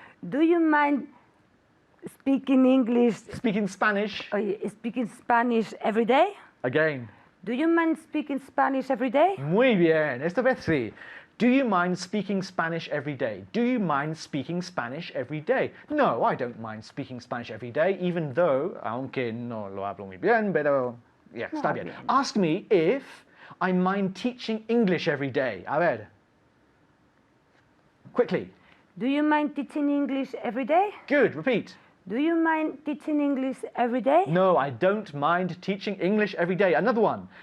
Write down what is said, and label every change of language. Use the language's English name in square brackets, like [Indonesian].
[English] Do you mind speaking English, Speaking Spanish speaking Spanish every day? again. Do you mind speaking Spanish every day? [Spanish] Muy bien. Esta vez sí. [English] Do you mind speaking Spanish every day? Do you mind speaking Spanish every day? No, I don't mind speaking Spanish every day, even though, [Spanish] aunque no lo hablo muy bien, pero [English] yeah, [Spanish] está bien. [English] Ask me if I mind teaching English every day. [Spanish] A ver. [English] Quickly. Do you mind teaching English every day? Good. Repeat. Do you mind teaching English every day? No, I don't mind teaching English every day. Another one.